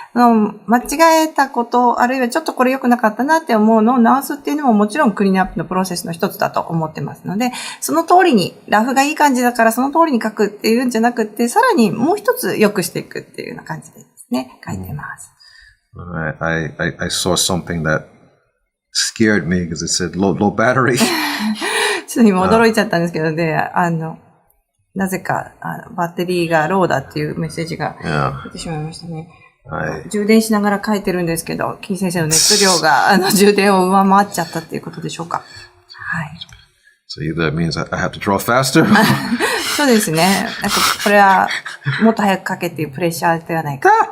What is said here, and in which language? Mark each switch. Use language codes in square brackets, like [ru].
[ja] 間違えたこと、あるいはちょっとこれ良くなかったなって思うのを直すっていうのももちろんクリーンアップのプロセスの一つだと思ってますので、その通りに、ラフがいい感じだからその通りに描くっていうんじゃなくって、さらにもう一つ良くしていくっていうような感じですね、描いてます。 [en] I saw something that scared me because it said low battery. [ja] ちょっと今驚いちゃったんですけど、で、なぜかバッテリーがローだっていうメッセージが出てしまいましたね。充電しながら書いてるんですけど、金先生の熱量が充電を上回っちゃったっていうことでしょうか。はい。 [en] So either that means I have to draw faster. [ja] そうですね。これはもっと早く書けっていうプレッシャーではないか。